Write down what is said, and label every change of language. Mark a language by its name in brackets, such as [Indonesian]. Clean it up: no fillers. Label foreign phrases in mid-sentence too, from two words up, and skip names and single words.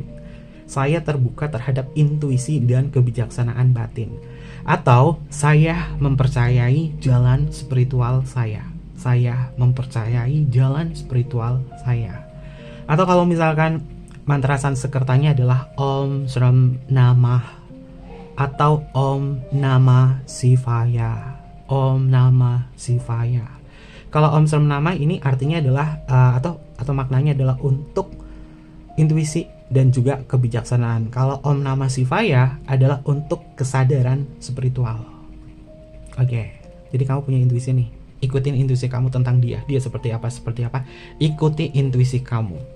[Indonesian] Saya terbuka terhadap intuisi dan kebijaksanaan batin. Atau saya mempercayai jalan spiritual saya. Saya mempercayai jalan spiritual saya. Atau kalau misalkan mantra Sanskertanya adalah [Sanskrit] Om Sram Namah [Indonesian] atau [Sanskrit] Om Namah Shivaya. Om Namah Shivaya. [Indonesian] Kalau [Sanskrit] Om Sram Namah [Indonesian] ini artinya adalah atau maknanya adalah untuk intuisi dan juga kebijaksanaan. Kalau [Sanskrit] Om Namah Shivaya [Indonesian] adalah untuk kesadaran spiritual. Oke. Jadi kamu punya intuisi nih. Ikutin intuisi kamu tentang dia. Dia seperti apa. Ikuti intuisi kamu.